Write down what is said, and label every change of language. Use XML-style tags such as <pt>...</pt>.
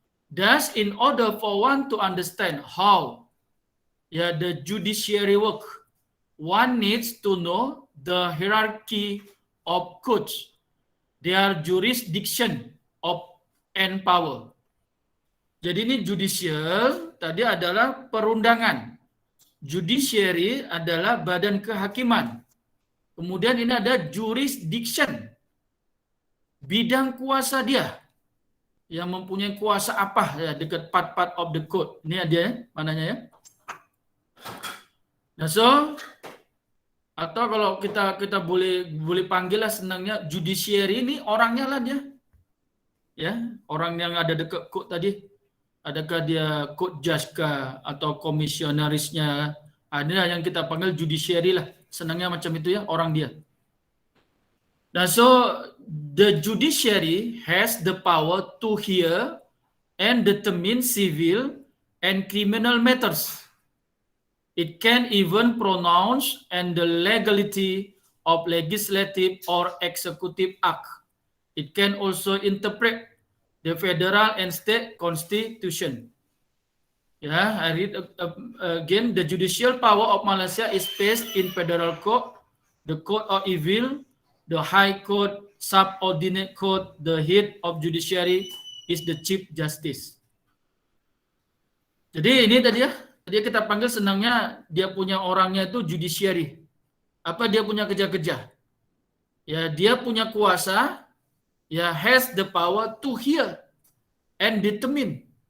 <en>Thus, in order for one to understand how the judiciary work, one needs to know the hierarchy of courts, their jurisdiction of and power.</en> <ms>Jadi ini judicial tadi adalah perundangan. Judiciary adalah badan kehakiman. Kemudian ini ada jurisdiction. Bidang kuasa dia. Yang mempunyai kuasa apa ya dekat</ms> <en>part-part of the code.</en> <ms>Ini ada ya, mananya ya. Nah so atau kalau kita boleh panggil lah senangnya judiciary ini orangnya lah dia. Ya, orang yang ada dekat code tadi. Adakah dia court judge kah atau komisionarisnya? Inilah yang kita panggil judiciary lah. Senangnya macam itu ya, orang dia.</ms> <en>Nah, so the judiciary has the power to hear and determine civil and criminal matters. It can even pronounce on the legality of legislative or executive act. It can also interpret the federal and state constitution. Yeah, I read again. The judicial power of Malaysia is based in federal court, the court of appeal, the high court, subordinate court. The head of judiciary is the chief justice.</en> <ms>Jadi ini tadi ya. Tadi kita panggil senangnya dia punya orangnya itu judiciary. Apa dia punya kerja-kerja? Ya dia punya kuasa.</ms> <en>Ya has the power to hear and determine.</en>